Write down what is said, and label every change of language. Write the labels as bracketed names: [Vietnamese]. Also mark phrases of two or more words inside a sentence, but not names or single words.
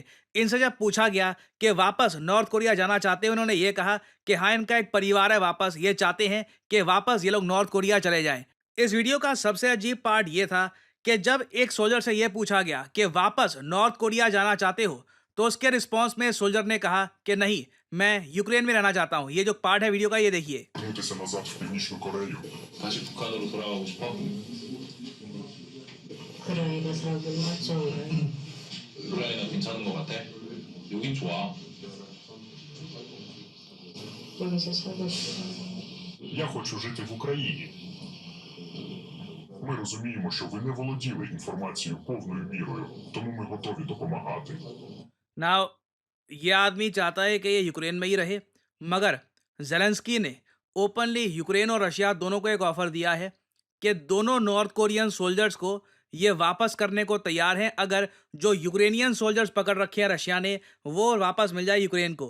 [Hindi] इनसे जब पूछा गया कि वापस नॉर्थ कोरिया जाना चाहते हैं, उन्होंने ये कहा कि हाँ इनका एक परिवार है वापस, ये चाहते हैं कि वापस ये लोग नॉर्थ कोरिया चले जाएं। इस वीडियो का सबसे अजीब पार्ट ये था कि जब एक सोल्जर से यह पूछा गया कि वापस नॉर्थ कोरिया जाना चाहते हो तो उसके रिस्पांस में सोल्जर ने कहा कि नहीं, मैं यूक्रेन में रहना चाहता हूं। ये जो पार्ट है वीडियो का ये देखिए। [Ukrainian] вернутися назад в Північну Корею. [Korean] 다시 북한으로 돌아가고 싶어? 우크라이나 사람들 맞죠? 우크라이나 괜찮은 것 같아? 여긴 좋아. 여기서 살고 싶어. [Ukrainian] Я хочу жити в Україні. Ми розуміємо, що ви не володіли інформацією повною мірою, тому ми готові допомагати. [Hindi] नाउ ये आदमी चाहता है कि ये यूक्रेन में ही रहे, मगर जेलेंस्की ने ओपनली यूक्रेन और रशिया दोनों को एक ऑफर दिया है कि दोनों [English] North Korean soldiers [Hindi] को ये वापस करने को तैयार हैं अगर जो [English] Ukrainian soldiers [Hindi] पकड़ रखे हैं रशिया ने वो वापस मिल जाए यूक्रेन को।